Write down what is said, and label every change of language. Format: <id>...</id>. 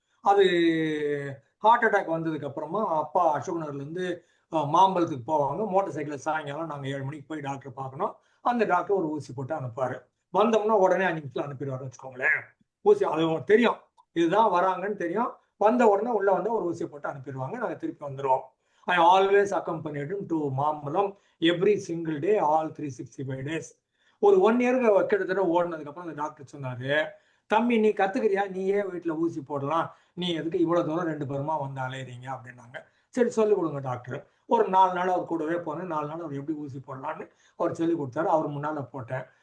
<ta>அது heart attack வந்ததுக்கு அப்புறமா அப்பா அசோக்நகர்லேருந்து மாம்பலத்துக்கு போவாங்க. மோட்டர் சைக்கிளில் சாயங்காலம் நாங்கள் 7 மணிக்கு போய் டாக்டர் பார்க்கணும். அந்த டாக்டர் ஒரு ஊசி போட்டு அனுப்பாரு. வந்தோம்னா உடனே 5 நிமிஷத்தில் அனுப்பிடுவாருன்னு வச்சுக்கோங்களேன். ஊசி அது தெரியும், இதுதான் வராங்கன்னு தெரியும். வந்த உடனே உள்ள வந்து ஒரு ஊசியை போட்டு அனுப்பிடுவாங்க, நாங்கள் திருப்பி வந்துடுவோம்.</ta> <en>I always accompanied him to Mambalam every single day, all 365 days.</en> <ta>ஒரு 1 year கிட்டத்தட்ட ஓடினதுக்கு அப்புறம் அந்த டாக்டர் சொன்னாரு, தம்பி நீ கத்துக்கிறியா, நீயே வீட்டில் ஊசி போடலாம், நீ எதுக்கு இவ்வளவு தூரம் 2 பேருமா வந்து அலையிறீங்க அப்படின்னாங்க. சரி சொல்லிக் கொடுங்க டாக்டர். ஒரு 4 நாள் அவர் கூடவே போனேன். 4 நாள் அவர் எப்படி ஊசி போடலான்னு அவர் சொல்லி கொடுத்தாரு. அவர் முன்னால போட்டேன்.</ta>